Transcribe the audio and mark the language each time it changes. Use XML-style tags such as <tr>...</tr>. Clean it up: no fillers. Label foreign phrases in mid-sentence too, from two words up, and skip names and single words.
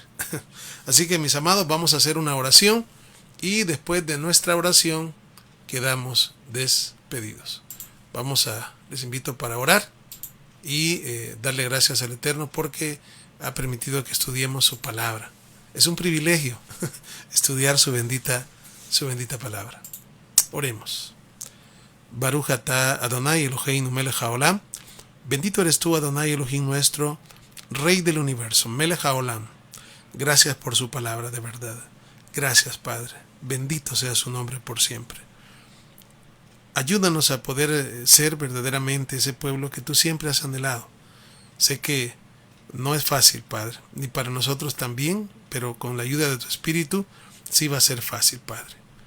<es>Así que mis amados, vamos a hacer una oración y después de nuestra oración quedamos despedidos. Les invito para orar y darle gracias al Eterno porque ha permitido que estudiemos su palabra. Es un privilegio estudiar su bendita palabra. Oremos.</es> <he>ברוך אתה אדני אלהינו מלך העולם.</he> <es>Bendito eres tú, Adonai Elohim nuestro, Rey del universo,</es> <he>מלך העולם.</he> <es>Gracias por su palabra de verdad. Gracias, Padre. Bendito sea su nombre por siempre. Ayúdanos a poder ser verdaderamente ese pueblo que tú siempre has anhelado. Sé que no es fácil, Padre, ni para nosotros también, pero con la ayuda de tu Espíritu sí va a ser fácil, Padre.</es>